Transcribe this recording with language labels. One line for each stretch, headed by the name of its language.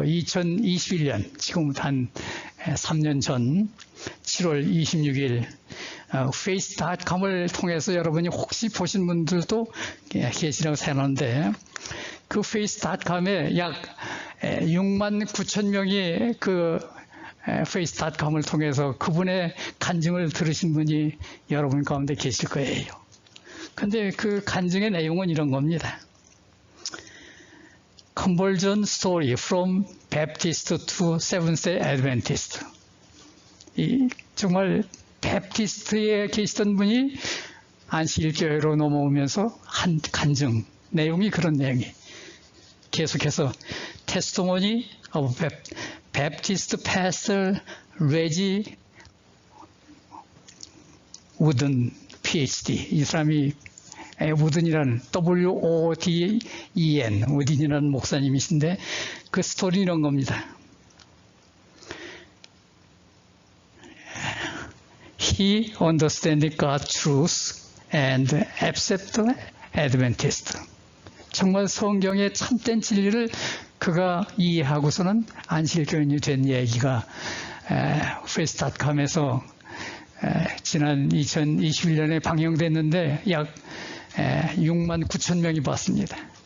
Korean: 2021년, 지금부터 한 3년 전 7월 26일 페이스닷컴을 통해서 여러분이 혹시 보신 분들도 계시라고 생각하는데, 그 페이스닷컴에 약 6만 9천 명이 그 페이스닷컴을 통해서 그분의 간증을 들으신 분이 여러분 가운데 계실 거예요. 근데 그 간증의 내용은 이런 겁니다.
English: Conversion story from Baptist to Seventh-day Adventist.
Korean: 이 정말 베프티스트에 계시던 분이 안식일 교회로 넘어오면서 한 간증 내용이 그런 내용이 계속해서
English: Testimony of Baptist Pastor Reggie Wooden PhD.
Korean: 이 사람이 우든이라는 W-O-D-E-N 우든이라는 목사님이신데 그 스토리 이런 겁니다.
English: He understood God's truth and accepted Adventist.
Korean: 정말 성경의 참된 진리를 그가 이해하고서는 안식일교인이 된 얘기가 페이스닷컴에서 지난 2021년에 방영됐는데 약 6만 9천 명이 봤습니다.